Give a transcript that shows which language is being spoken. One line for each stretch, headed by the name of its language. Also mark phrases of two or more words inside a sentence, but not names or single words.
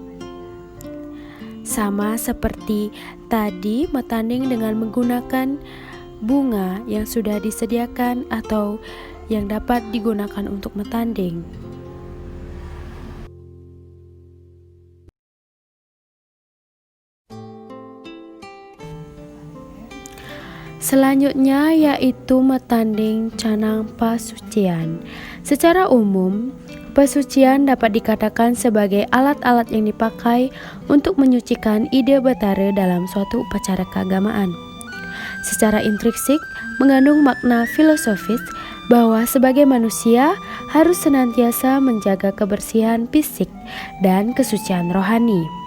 Indonesian: Sama seperti tadi metanding dengan menggunakan bunga yang sudah disediakan atau yang dapat digunakan untuk metanding. Selanjutnya yaitu metanding canang pasucian. Secara umum, pesucian dapat dikatakan sebagai alat-alat yang dipakai untuk menyucikan ide batara dalam suatu upacara keagamaan. Secara intrinsik mengandung makna filosofis bahwa sebagai manusia harus senantiasa menjaga kebersihan fisik dan kesucian rohani.